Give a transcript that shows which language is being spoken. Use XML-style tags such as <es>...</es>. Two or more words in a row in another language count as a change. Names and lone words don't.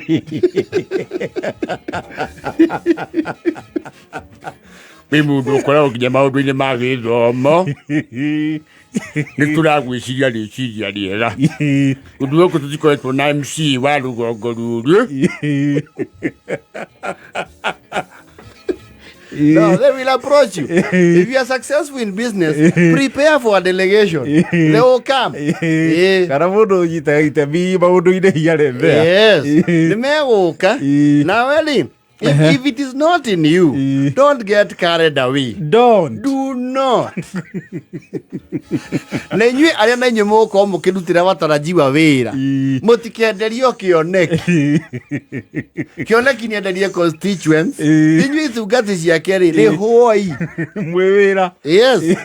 <ki>wĩ mũndũ ũkoragwo nginya maũndũ-inĩ ma gĩthomo nĩ tũragwĩciria rĩciria rĩega ũndũ gũkũ tũtikoretwo na MC wa rũgongo rũrũ No,</ki> <en>they will approach you. If you are successful in business, prepare for a delegation. They will come.</en> <ki>Kana mundu yita itemi maundu-inĩ hiarembe. Yes. Nĩ megũka. Na weli,</ki> <en>if it is not in you, don't get carried away. Do not.</en> <ki>Na inyuĩ arĩa na inyuĩ mũgũkorwo mũkĩrutĩra watarajiwa wĩra, mũtikenderio kĩoneki. Kĩoneki nĩenderie constituents. Inyuĩ itungati ciake-rĩ nĩ hoi. Mwĩ wĩra.</ki> <en>Yes.</en>